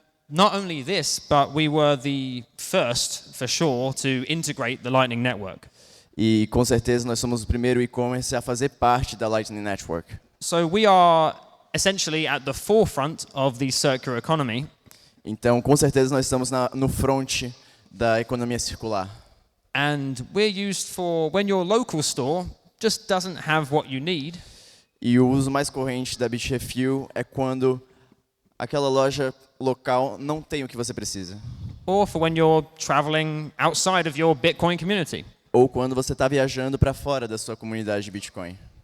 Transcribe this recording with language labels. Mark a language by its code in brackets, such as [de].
[en] Not only this, but we were the first, for sure, to integrate the Lightning Network. [pt] E com certeza nós somos o primeiro e-commerce a fazer parte da Lightning Network. [en] So we are essentially at the forefront of the circular economy, [pt] Então, com certeza nós estamos no front da economia circular. [en] and we're used for when your local store just doesn't have what you need, [pt] E o uso mais corrente da Bitrefill é quando aquela loja local não tem o que você precisa. [en] or for when you're traveling outside of your Bitcoin community. [pt] Ou quando você está viajando para fora da sua comunidade de Bitcoin.